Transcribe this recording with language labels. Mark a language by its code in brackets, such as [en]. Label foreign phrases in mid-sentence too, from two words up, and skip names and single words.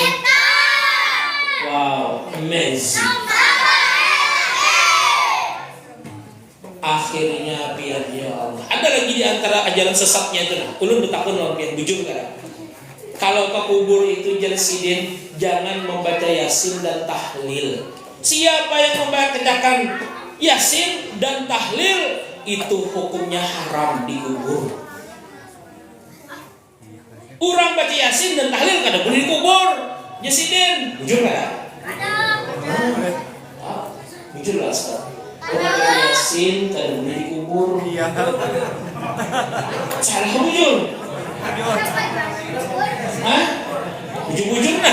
[en] Wow, amazing. [bjn] Akhirnya pian ya Allah. Ada lagi di antara ajaran sesatnya itu, ulun betakun lawan pian bujur kada. [id] Kalau ke kubur itu Sidin, jangan membaca Yasin dan tahlil. Siapa yang membacakan Yasin dan tahlil itu hukumnya haram di kubur. [bjn] Orang baca Yasin dan tahlil kada boleh di kubur. Sidin, bujur kada? Bujur lah sekarang. Orang baca Yasin kada boleh di kubur. Salah bujur. Hah? Bujur nah.